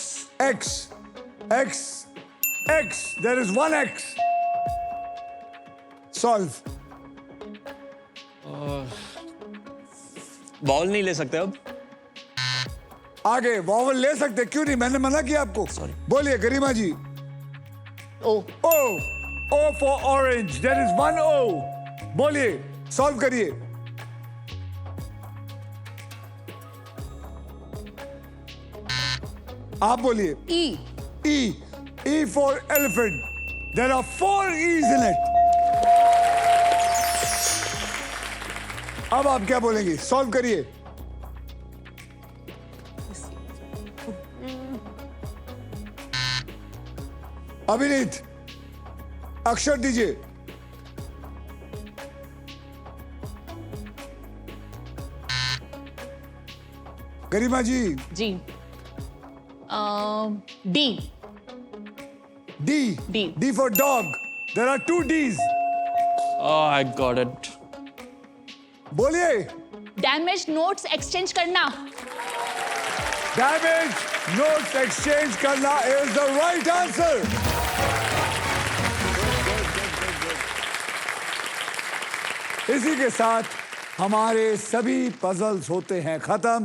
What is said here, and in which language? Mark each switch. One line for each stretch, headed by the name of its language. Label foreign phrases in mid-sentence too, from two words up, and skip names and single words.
English: X X X। There is one X। सॉल्व।
Hindi: बॉल नहीं ले सकते अब। आगे वॉवल ले सकते क्यों नहीं? मैंने मना किया आपको।
English: Sorry।
Hindi: बोलिए गरिमा जी।
English: O O O for orange। There is one O।
Hindi: बोलिए सॉल्व करिए। आप बोलिए।
English: E E E for elephant। There are 4 E's in it।
Hindi: अब आप क्या बोलेंगे? सॉल्व करिए। अभिनीत अक्षर दीजिए। गरिमा जी।
English: G D D D D for dog। There are 2 D's। I got it.
Hindi: बोलिए।
English: damage notes exchange करना। damage notes exchange करना is the right answer.
Hindi: इसी के साथ हमारे सभी पजल्स होते हैं खत्म।